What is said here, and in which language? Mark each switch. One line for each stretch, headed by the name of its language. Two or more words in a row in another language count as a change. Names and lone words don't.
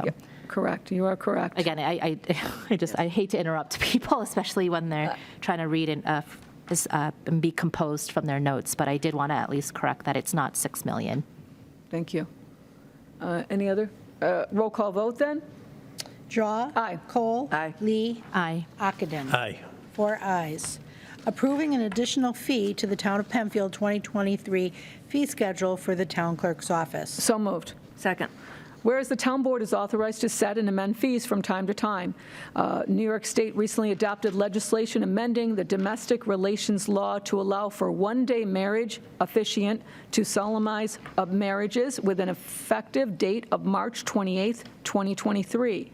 English: Correct, you are correct. again, I hate to interrupt people, especially when they're trying to read and be composed from their notes, but I did want to at least correct that it's not 6 million. Thank you. Any other? Roll call vote then? Drawe. Aye. Cole. Aye. Lee. Aye. Ockenden. Aye. 4 ayes. Approving an additional fee to the Town of Penfield 2023 fee schedule for the town clerk's office. So moved. Second. Whereas the town board is authorized to set and amend fees from time to time. New York State recently adopted legislation amending the domestic relations law to allow for one-day marriage officiant to solemnize marriages with an effective date of March 28th, 2023.